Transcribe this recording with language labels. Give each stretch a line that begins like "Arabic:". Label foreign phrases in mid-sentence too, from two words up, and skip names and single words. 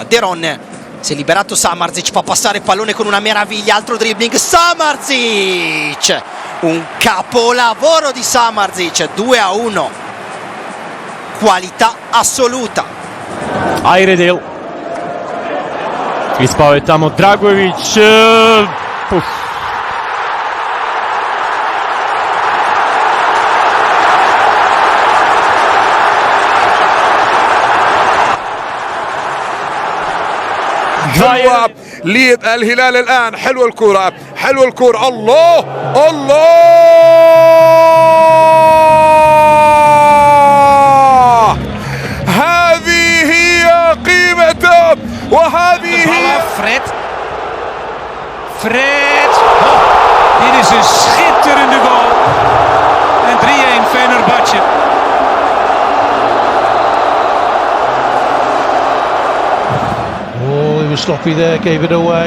Italian: De Ron si è liberato, Samardzic fa passare il pallone con una meraviglia, altro dribbling, Samardzic, un capolavoro di Samardzic, 2-1, qualità assoluta.
Serbian: Ayredil. Ispao tamo Dragovic.
Arabic: حلوة للهلال الآن، حلوة الكرة، حلوة الكرة، الله الله، هذه هي قيمته وهذه هي Fred.
Dutch: Dit is een schitterende goal. En 3-1 Fenerbahçe.
English: Oh, he was sloppy there, gave it away.